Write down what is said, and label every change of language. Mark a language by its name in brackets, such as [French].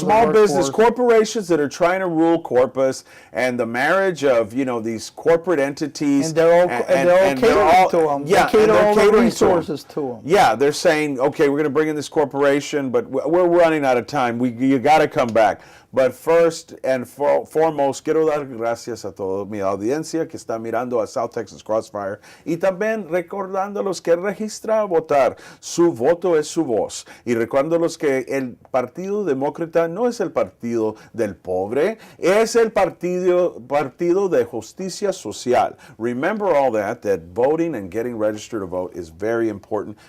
[English] small business corporations that are trying to rule Corpus, and the marriage of these corporate entities. And they're all catering to them. Yeah, they cater all the catering resources to them. Yeah, they're saying, okay, we're going to bring in this corporation, but we're running out of time. You got to come back. But first and foremost, [Spanish] quiero dar gracias a toda mi audiencia que está mirando a South Texas Crossfire y también recordándolos que registra a votar. Su voto es su voz. Y recordándolos que el Partido Demócrata no es el partido del pobre, es el partido de justicia social. [English] Remember all that voting and getting registered to vote is very important.